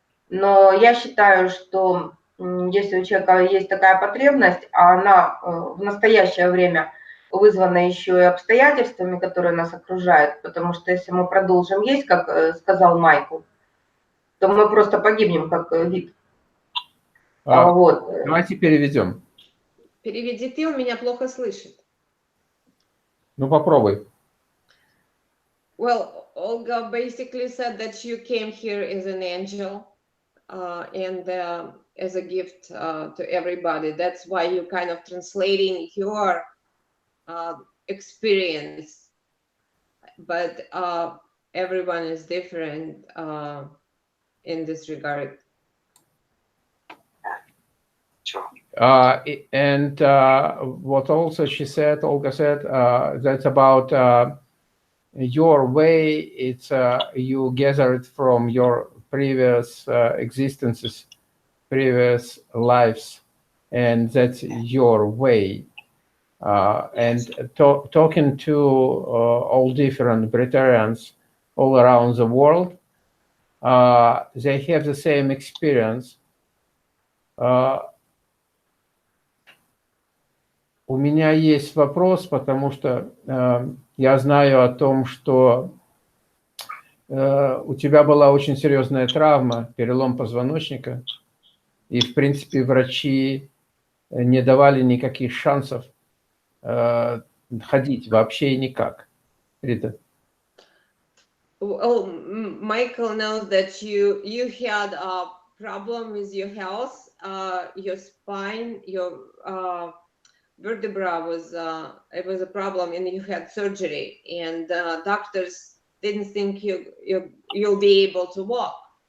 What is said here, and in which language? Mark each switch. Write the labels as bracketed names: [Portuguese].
[Russian] Но я считаю, что если у человека есть такая потребность, а она в настоящее время вызвана еще и обстоятельствами, которые нас окружают, потому что если мы продолжим есть, как сказал Майкл, то мы просто погибнем как вид. Вот. Давайте переведем. Переведи ты, он меня плохо слышит. Ну, попробуй. [English] Well, Olga basically said that you came here as an angel and as a gift to everybody. That's why you're kind of translating your experience. But everyone is different in this regard. Sure. And what also Olga said, that's about your way. It's you gathered from your previous existences, previous lives, and that's your way. And talking to all different Bretarians all around the world, they have the same experience. [Russian] У меня есть вопрос, потому что я знаю о том, что у тебя была очень серьезная травма, перелом позвоночника, и, в принципе, врачи не давали никаких шансов ходить вообще никак. Рита. [English] Well, Michael knows that you had a problem with your health, your spine, your vertebra was it was a problem, and you had surgery, and doctors didn't think you'll be able to walk.